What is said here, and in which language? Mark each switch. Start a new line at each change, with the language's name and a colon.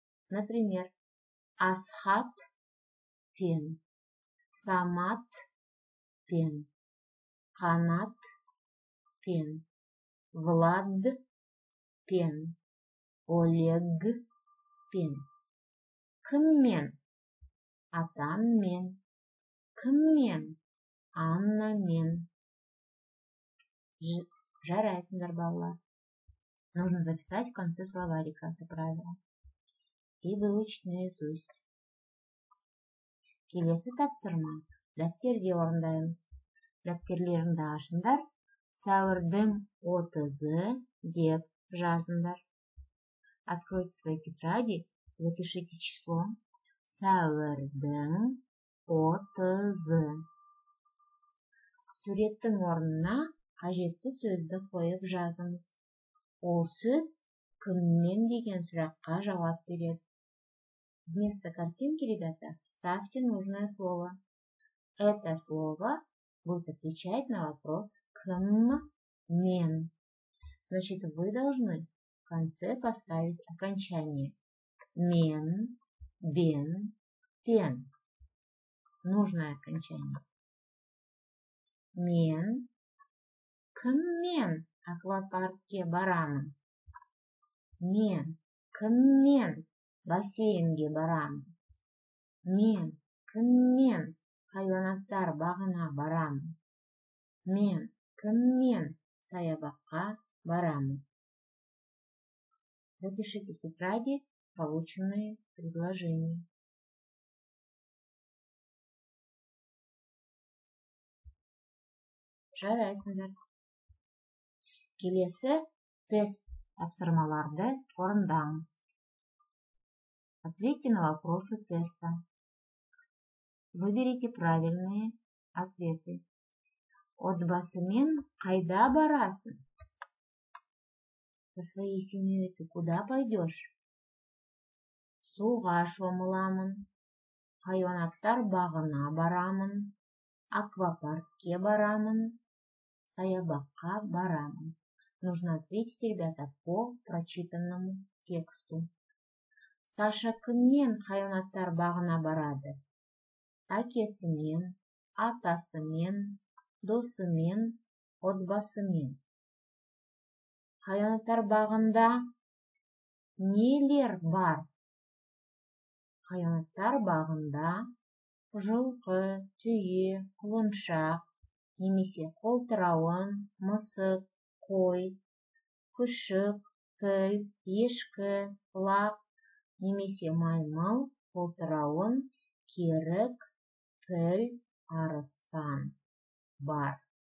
Russian: Например,
Kazakh: Асхат пен, Самат пен, Канат пен, Влад пен, Олег пен. Кіммен? Атаммен. Кіммен? Аннамен. Жарайсыңдар балалар.
Russian: Нужно записать в конце словарика это правило и выучить наизусть.
Kazakh: Келесі тапсырма. Дәптерге орындаймыз. Дәптерлеріңді ашыңдар. Сәуірдің 30-ы деп жазыңдар.
Russian: Откройте свои тетради, запишите число.
Kazakh: Сәуірдің 30-ы. Суреттің орнына қажетті сөзді қойып жазыңыз. Ол сөз кіммен деген сұраққа жауап береді.
Russian: Вместо картинки, ребята, ставьте нужное слово. Это слово будет отвечать на вопрос кім-мен. Значит, вы должны в конце поставить окончание мен, бен, пен. Нужное окончание.
Kazakh: Мен кіммен аквапаркке барамын? Мен кіммен бассейнге барамын? Мен кіммен хайуанаттар бағына барамын? Мен кіммен саябаққа барамын?
Russian: Запишите в тетради полученные предложения.
Kazakh: Жарайсыңдар. Келесі тест тапсырмаларды орындаңыз.
Russian: Ответьте на вопросы теста. Выберите правильные ответы.
Kazakh: Отбасымен қайда барасың?
Russian: Со своей семьей ты куда пойдешь?
Kazakh: Суға шомыламын. Хайуанаттар бағына барамын. Аквапаркке барамын. Саябаққа барамын.
Russian: Нужно ответить, ребята, по прочитанному тексту.
Kazakh: Саша кіммен хайуанаттар бағына барады? Әкесімен, атасымен, досымен, отбасымен. Хайуанаттар бағында нелер бар? Хайуанаттар бағында жылқы, түйе, құлыншақ, немесе қолтырауын, мысық, қой, күшік, піл, ешкі, лақ, немесе маймыл, қолтырауын, керік, піл, арыстан бар.